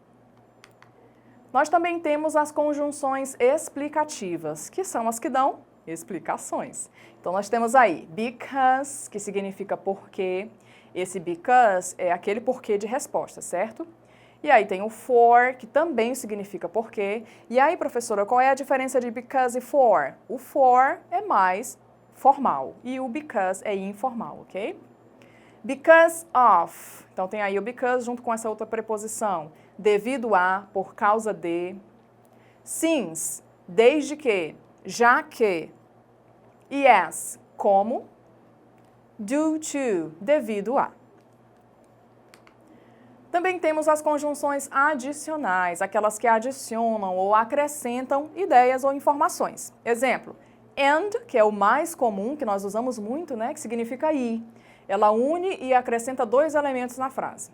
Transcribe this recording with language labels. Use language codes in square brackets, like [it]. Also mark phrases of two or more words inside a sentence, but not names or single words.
[pt] Nós também temos as conjunções explicativas, que são as que dão explicações. Então, nós temos aí because, que significa porque. Esse because é aquele porquê de resposta, certo? E aí tem o for, que também significa porquê. E aí, professora, qual é a diferença de because e for? O for é mais formal e o because é informal, ok? [en] Because of. [pt] Então, tem aí o because junto com essa outra preposição. Devido a, por causa de. Since, desde que, já que. Yes, como. [en] Due to, [pt] devido a. Também temos as conjunções adicionais, aquelas que adicionam ou acrescentam ideias ou informações. Exemplo, and, que é o mais comum, que nós usamos muito, né, que significa e. Ela une e acrescenta 2 elementos na frase.